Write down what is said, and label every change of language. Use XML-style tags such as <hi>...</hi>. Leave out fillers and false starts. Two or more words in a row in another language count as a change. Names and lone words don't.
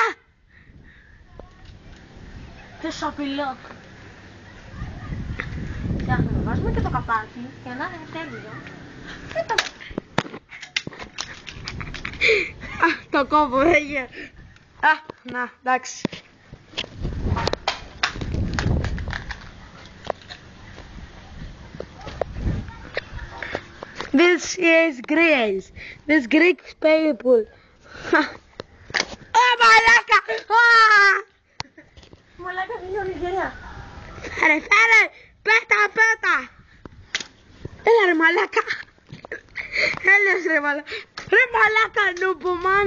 <el>Τι σου απειλώ. Φτιάχνουμε, βάζουμε και το καπάκι για να είναι τέλειο. Το κόμπο έγινε. Να, εντάξει.</el> <en>This is Greece. This Greek people.</en> <el>Μαλάκα! Μαλάκα, τελειώνει γεριά. Φέρε! Πέτα! Έλα ρε μαλάκα! Έλεος ρε μαλάκα! Ρε μαλάκα νούπομαν!</el>